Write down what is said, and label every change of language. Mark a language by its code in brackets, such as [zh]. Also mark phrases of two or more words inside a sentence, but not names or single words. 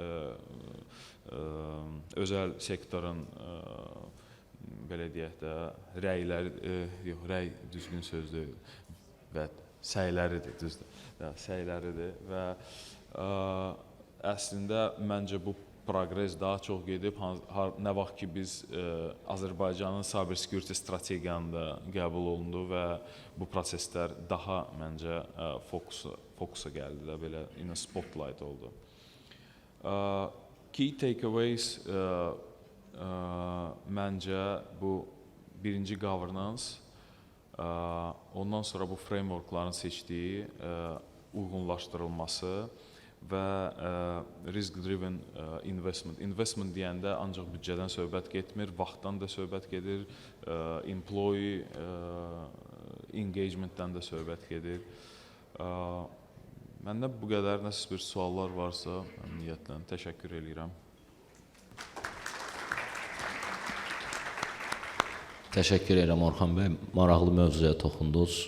[az] özəl sektorun belə deyək də rəy düzgün sözdür və səyləridir, düzdür, səyləridir və əslində məncə bu proqres daha çox gedib, nə vaxt ki biz Azərbaycanın [en] cyber security [az] strategiyanı qəbul olundu və bu proseslər daha məncə fokusa gəldi də belə [en] in a spotlight [az] oldu. [en] Key takeaways [az] məncə bu birinci governance, ondan sonra bu frameworkların seçdiyi, uyğunlaşdırılması və [en] risk-driven investment. [az] Investment deyəndə ancaq büdcədən söhbət getmir, vaxtdan da söhbət gedir, [en] employee engagementdən [az] də söhbət gedir. Məndə bu qədər, nəsə bir suallar varsa, niyyətlə təşəkkür edirəm. Təşəkkür edirəm Orxan bəy, maraqlı mövzuya toxundunuz.